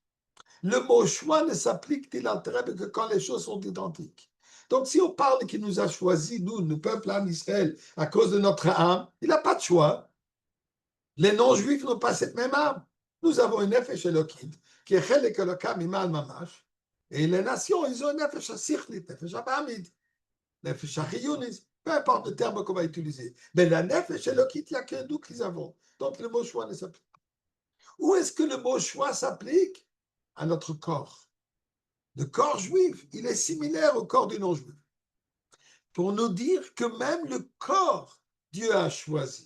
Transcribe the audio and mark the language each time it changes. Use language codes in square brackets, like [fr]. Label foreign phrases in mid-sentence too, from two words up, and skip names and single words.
[fr] Le mot choix ne s'applique que quand les choses sont identiques. Donc, si on parle qu'il nous a choisis, nous, le peuple en Israël, à cause de notre âme, il n'a pas de choix. Les non-juifs n'ont pas cette même âme. Nous avons une [he] נפש אלוקית, [fr] qui est [he] חלק אלוקה ממעל ממש, [fr] et les nations, ils ont une [he] נפש השכלית נפש הבהמית נפש החיונית, [fr] peu importe le terme qu'on va utiliser. Mais la [he] נפש אלוקית, [fr] il n'y a que nous qu'ils avons. Donc, le mot choix ne s'applique pas. Où est-ce que le mot choix s'applique? À notre corps. Le corps juif, il est similaire au corps du non-juif. Pour nous dire que même le corps, Dieu a choisi.